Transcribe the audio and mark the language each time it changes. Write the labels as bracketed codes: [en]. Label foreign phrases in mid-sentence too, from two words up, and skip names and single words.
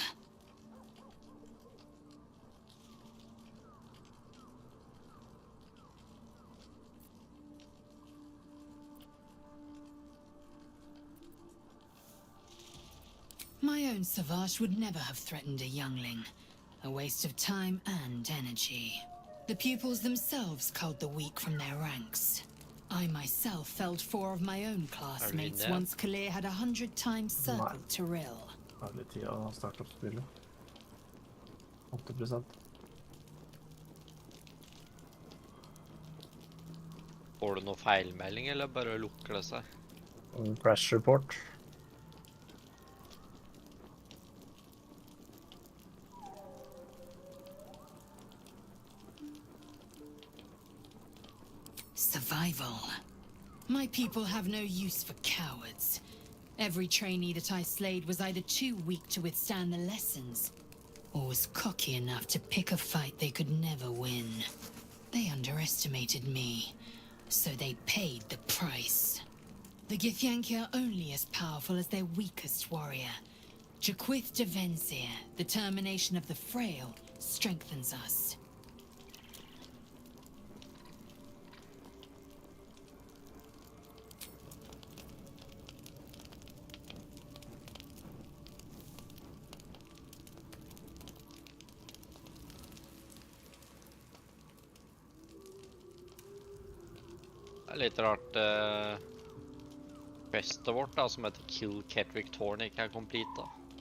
[en] My own Savage would never have threatened a youngling. A waste of time and energy. The pupils themselves culled the weak from their ranks. I myself felled 4 of my own classmates once Kalir had 100 times circled Tyrell. [no] Det er litt tid å starte opp spillet. 8%. Får du noe feilmelding, eller bare lukker det seg? [en] Crash report. Survival. My people have no use for cowards. Every trainee that I slayed was either too weak to withstand the lessons, or was cocky enough to pick a fight they could never win. They underestimated me, so they paid the price. The Githyanki are only as powerful as their weakest warrior. Jaquith de Vensir, the termination of the frail, strengthens us. [no] Det er litt rart questet vårt da, som heter Kill Ketrick Torn, ikke er complete da.